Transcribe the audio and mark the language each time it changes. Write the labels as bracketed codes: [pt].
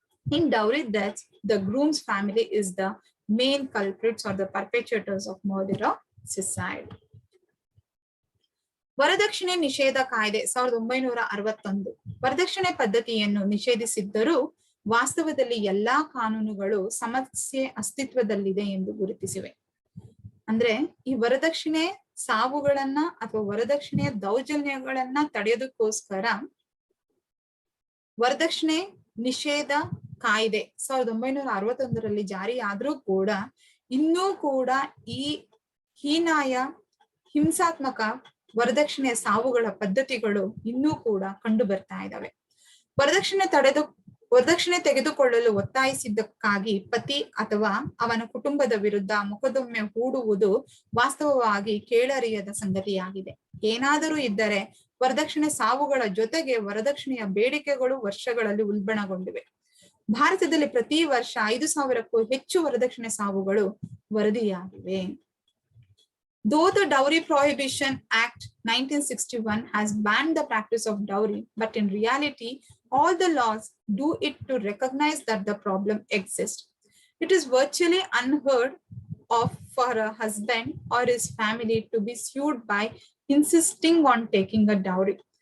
[en] In dowry deaths, the groom's family is the main culprits or the perpetrators of murder or suicide. [kn] ವರದಕ್ಷಿಣೆ ನಿಷೇಧ ಕಾಯ್ದೆ 1961 ವರದಕ್ಷಿಣೆ ಪದ್ಧತಿಯನ್ನು ನಿಷೇಧಿಸಿದ್ದರೂ ವಾಸ್ತವದಲ್ಲಿ ಎಲ್ಲಾ ಕಾನೂನುಗಳು ಸಮಸ್ಯೆ ಅಸ್ತಿತ್ವದಲ್ಲಿದೆ ಎಂದು ಗುರುತಿಸಿವೆ. ಅಂದ್ರೆ ಈ ವರದಕ್ಷಿಣೆ ಸಾವುಗಳನ್ನ ಅಥವಾ ವರದಕ್ಷಿಣೆಯ ದೌರ್ಜನ್ಯಗಳನ್ನ ತಡೆಯೋದಕ್ಕೋಸ್ಕರ ವರದಕ್ಷಿಣೆ ನಿಷೇಧ ಕಾಯ್ದೆ 1961 ಜಾರಿಯಾದ್ರೂ ಕೂಡ ಇನ್ನೂ ಕೂಡ ಈ ಹೀನಾಯ ಹಿಂಸಾತ್ಮಕ ವರದಕ್ಷಿಣೆ ಸಾವುಗಳ ಪದ್ಧತಿಗಳು ಇನ್ನೂ ಕೂಡ ಕಂಡು ಬರ್ತಾ ಇದ್ದಾವೆ. ವರದಕ್ಷಿಣೆ ತೆಗೆದುಕೊಳ್ಳಲು ಒತ್ತಾಯಿಸಿದ್ದಕ್ಕಾಗಿ ಪತಿ ಅಥವಾ ಅವನ ಕುಟುಂಬದ ವಿರುದ್ಧ ಮೊಕದ್ದಮೆ ಹೂಡುವುದು ವಾಸ್ತವವಾಗಿ ಕೇಳರಿಯದ ಸಂಗತಿಯಾಗಿದೆ. ಏನಾದರೂ ಇದ್ದರೆ ವರದಕ್ಷಿಣೆ ಸಾವುಗಳ ಜೊತೆಗೆ ವರದಕ್ಷಿಣೆಯ ಬೇಡಿಕೆಗಳು ವರ್ಷಗಳಲ್ಲಿ ಉಲ್ಬಣಗೊಂಡಿವೆ. ಭಾರತದಲ್ಲಿ ಪ್ರತಿ ವರ್ಷ 5,000ಕ್ಕೂ ಹೆಚ್ಚು ವರದಕ್ಷಿಣೆ ಸಾವುಗಳು ವರದಿಯಾಗಿವೆ. [en] Though the Dowry Prohibition Act 1961 has banned the practice of dowry, but in reality, all the laws do it to recognize that the problem exists. It is virtually unheard of for a husband or his family to be sued by insisting on taking a dowry.